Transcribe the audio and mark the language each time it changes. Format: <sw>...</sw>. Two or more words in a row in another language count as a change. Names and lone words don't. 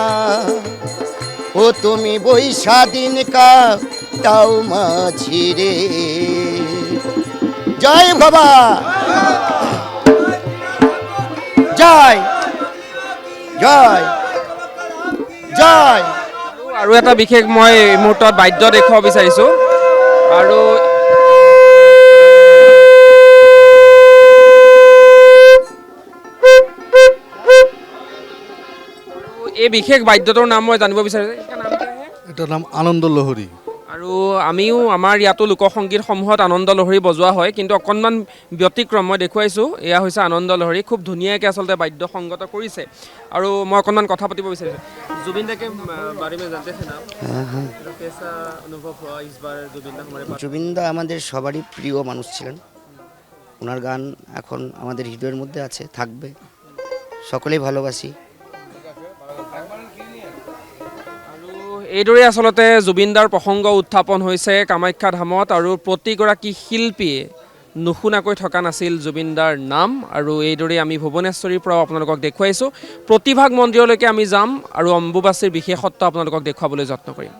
<bn>ও তুমি বৈশা দিন কাটাও মাঝি রে। জয় বাবা, জয় জয় জয়।</bn> <as>আৰু এটা বিশেষ মই এই মুহূৰ্তত বাদ্য দেখুৱাব বিচাৰিছোঁ। আৰু এই বিশেষ বাদ্যটোৰ নাম মই জানিব বিচাৰিছোঁ। এটার নাম আনন্দ লহরী। আৰু আমিও আমাৰ ইয়াতো লোকসংগীতসমূহত আনন্দ লহৰী বজোৱা হয়, কিন্তু অকণমান ব্যতিক্ৰম মই দেখুৱাইছোঁ। এয়া হৈছে আনন্দ লহৰী, খুব ধুনীয়াকৈ আচলতে বাদ্য সংগত কৰিছে। আৰু মই অকণমান কথা পাতিব বিচাৰিছোঁ।</as> <hi>जुबिन दा के बारे में जानते थे ना आप? तो कैसा अनुभव हुआ इस बार जुबिन दा हमारे पास?</hi> <bn>জুবিন দা আমাদের সবারই প্রিয় মানুষ ছিলেন। ওনার গান এখন আমাদের হৃদয়ের মধ্যে আছে, থাকবে। সকলেই ভালোবাসি।</bn> <as>আৰু এইদৰে আচলতে জুবিন দাৰ প্ৰসংগ উত্থাপন হৈছে কামাখ্যা ধামত। আৰু প্ৰতিগৰাকী শিল্পীয়ে নুশুনাকৈ থকা নাছিল জুবিন দাৰ নাম। আৰু এইদৰে আমি ভুৱনেশ্বৰীৰ পৰাও আপোনালোকক দেখুৱাইছোঁ। প্ৰতিভাগ মন্দিৰলৈকে আমি যাম আৰু অম্বুবাচীৰ বিশেষত্ব আপোনালোকক দেখুৱাবলৈ যত্ন কৰিম।</as>